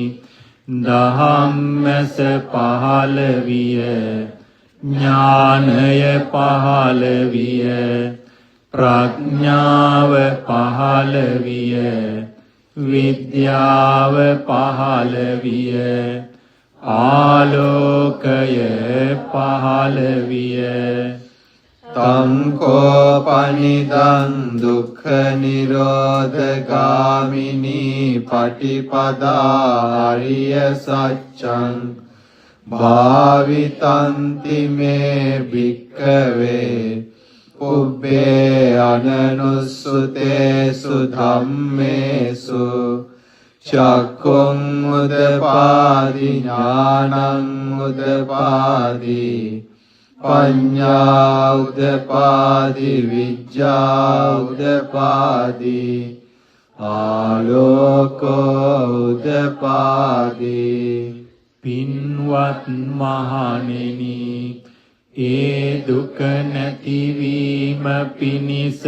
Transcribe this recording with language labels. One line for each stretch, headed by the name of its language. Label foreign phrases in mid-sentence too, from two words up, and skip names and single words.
Sinhala: දහම්මැස පහළ විය, ඥානය පහළ විය, ප්‍රඥාව පහළ විය, විද්‍යාව පහළ විය, ආලෝකය පහළ විය.
Pali: තංකෝ පනිදං දුක්ඛ නිරෝධගාමිනී පටිපදා අරිය සත්‍යං භාවිතන්ති මේ භික්ඛවේ පුබ්බේ අනනුස්සුතේසු ධම්මේසු චක්ඛුං උදපාදි ඥානං උදපාදි පඤ්ඤා උදපාදි විඤ්ඤා උදපාදි ආලෝකෝ උදපාදි.
Sinhala: පින්වත් මහණෙනි, ඒ දුක නැතිවීම පිණිස